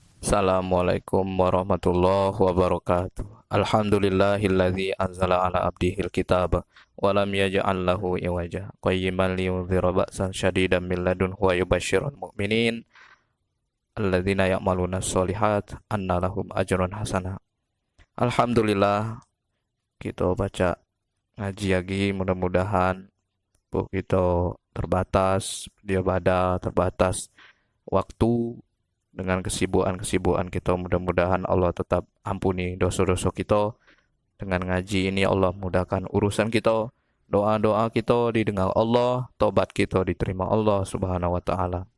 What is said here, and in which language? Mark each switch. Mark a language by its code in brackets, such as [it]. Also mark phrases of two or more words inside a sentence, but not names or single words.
[ar] السلام عليكم ورحمة الله وبركاته. الحمد لله الذي أنزل على عبده الكتاب ولم يجعل له عوجا قيما لينذر بأسا شديدا من لدنه ويبشر المؤمنين الذين يعملون الصالحات أن لهم أجرا حسنا. Alhamdulillah, [id] kita baca ngaji lagi, mudah-mudahan bu kita terbatas, dia pada terbatas waktu dengan kesibukan-kesibukan kita. Mudah-mudahan Allah tetap ampuni dosa-dosa kita. Dengan ngaji ini Allah mudahkan urusan kita, doa-doa kita didengar Allah, tobat kita diterima Allah [ar] سبحانه وتعالى.